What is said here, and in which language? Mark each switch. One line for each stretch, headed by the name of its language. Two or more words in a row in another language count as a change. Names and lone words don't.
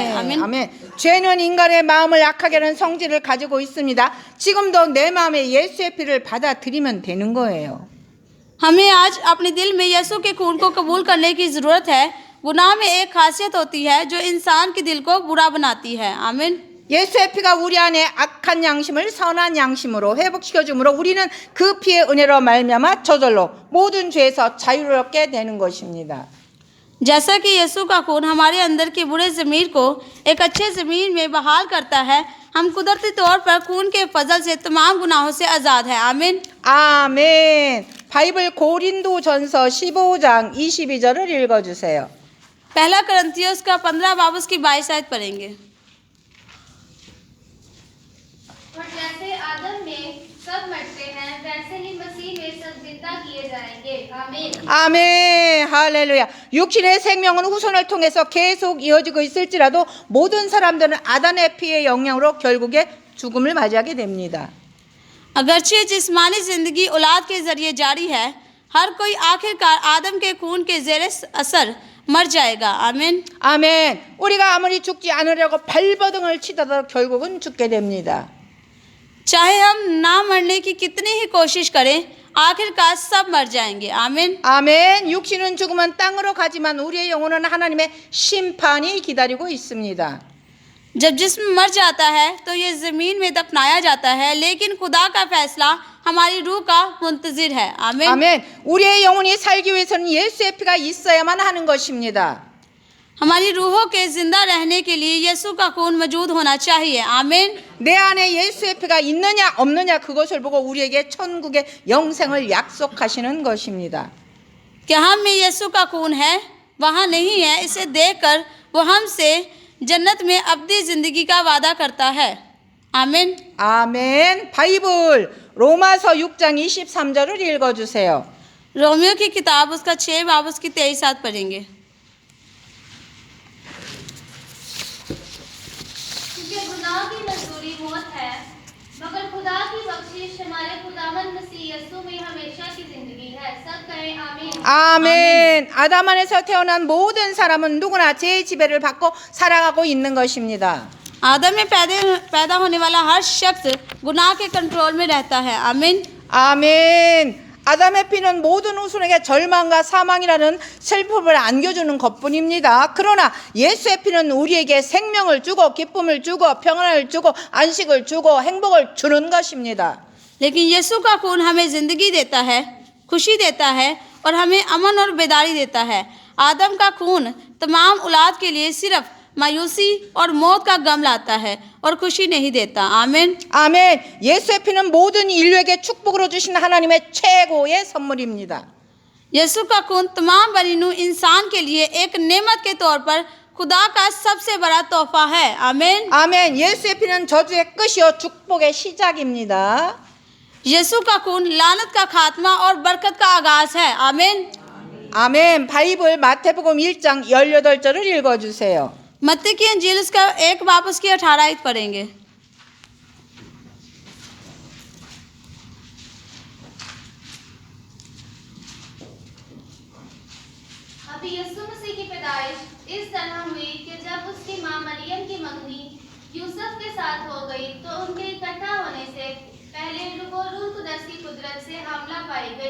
Urdu: आमीन।
Korean: 아멘. 죄는 인간의 마음을 악하게 하는 성질을 가지고 있습니다. 지금도 내 마음에 예수의 피를 받아들이면 되는 거예요.
Urdu: ہمیں آج اپنے دل میں یسوع کے خون کو قبول کرنے کی ضرورت ہے. گناہ میں ایک خاصیت ہوتی ہے جو انسان کے دل کو برا بناتی ہے. आमीन।
Korean: 예수의 피가 우리 안에 악한 양심을 선한 양심으로 회복시켜 주므로 우리는 그 피의 은혜로 말미암아 저절로 모든 죄에서 자유롭게 되는 것입니다.
Urdu: جیسا کہ یسوع کا خون ہمارے اندر کی برے ضمیر کو ایک اچھے ضمیر میں بحال کرتا ہے، ہم قدرتی طور پر خون کے فضل سے تمام گناہوں سے آزاد ہیں. आमीन।
Korean: 아멘. 바이블 고린도전서 15장 22절을 읽어주세요.
Urdu: پہلا کرنتھیوس کا 15 باب اس کی 22 آیت پڑھیں گے. اور جیسے آدم میں سب مرتے ہیں ویسے ہی مسیح میں سب زندہ کیے جائیں گے. आमीन।
Korean: 아멘. 할렐루야. 육신의 생명은 후손을 통해서 계속 이어지고 있을지라도 모든 사람들은 아담의 피의 영향으로 결국에 죽음을 맞이하게 됩니다.
Urdu: اگرچہ جسمانی زندگی اولاد کے ذریعے جاری ہے، ہر کوئی آخرکار آدم کے خون کے زیر اثر مر جائے گا. आमीन।
Korean: 아멘. 우리가 아무리 죽지 않으려고 발버둥을 치더라도 결국은 죽게 됩니다.
Urdu: چاہے ہم نہ مرنے کی کتنی ہی کوشش کریں، آخرکار سب مر جائیں گے. आमीन।
Korean: 아멘. 육신은 죽으면 땅으로 가지만 우리의 영혼은 하나님의 심판이 기다리고 있습니다.
Urdu: جب جسم مر جاتا ہے تو یہ زمین میں دفنایا جاتا ہے، لیکن خدا کا فیصلہ ہماری روح کا منتظر ہے. आमीन।
Korean: 아멘. 우리의 영혼이 살기 위해서는 예수의 피가 있어야만 하는 것입니다.
Urdu: ہماری روحوں کے زندہ رہنے کے لیے یسوع کا خون موجود ہونا چاہیے. आमीन।
Korean: 내 안에 예수의 피가 있느냐 없느냐 그것을 보고 우리에게 천국의 영생을 약속하시는 것입니다.
Urdu: کیا ہم میں یسوع کا خون ہے، وہاں نہیں ہے، اسے دیکھ کر وہ ہم سے جنت میں ابدی زندگی کا وعدہ کرتا ہے. आमीन।
Korean: 아멘. 바이블 로마서 6장 23절을 읽어주세요.
Urdu: رومیو کی کتاب اس کا 6 باب اس کی 23 آیت پڑھیں گے. کیونکہ گناہ کی مزدوری موت ہے، مگر خدا کی بخشش ہمارے خداوند مسیح یسوع میں ہمیشہ کی زندگی ہے. سب کہیں آمین.
Korean: 아멘. 아담 안에서 태어난 모든 사람은 누구나 죄의 지배를 받고 살아가고 있는 것입니다.
Urdu: آدم میں پیدا ہونے والا ہر شخص گناہ کے कंट्रोल میں رہتا ہے। आमीन।
Korean: 아멘. 아담의 피는 모든 후손에게 절망과 사망이라는 슬픔을 안겨주는 것뿐입니다. 그러나 예수의 피는 우리에게 생명을 주고 기쁨을 주고 평안을 주고 안식을 주고 행복을 주는 것입니다.
Urdu: لیکن یسوع کا خون ہمیں زندگی دیتا ہے، خوشی دیتا ہے اور ہمیں امن اور بیداری دیتا ہے. آدم کا خون تمام اولاد کے لیے صرف مایوسی اور موت کا غم لاتا ہے اور خوشی نہیں دیتا. आमीन।
Korean: 아멘. 예수의 피는 모든 인류에게 축복으로 주신 하나님의 최고의 선물입니다.
Urdu: یسوع کا خون تمام بنی نوح انسان کے لیے ایک نعمت کے طور پر خدا کا سب سے بڑا تحفہ ہے. आमीन।
Korean: 아멘. 예수의 피는 저주의 끝이요 축복의 시작입니다.
Urdu: یسوع کا خون لعنت کا خاتمہ اور برکت کا آغاز ہے. आमीन।
Korean: 아멘. 바이블 마태복음 1장 18절을 읽어주세요.
Urdu: متی کی انجیل اس کا ایک باپ اس کی 18 آیت پڑھیں گے. ابھی یسوع مسیح کی پیدائش اس طرح ہوئی کہ جب اس کی ماں مریم کی منگنی یوسف کے ساتھ ہو گئی تو ان کے اکٹھا ہونے سے پہلے روح قدس کی قدرت سے حملہ پائی گئی.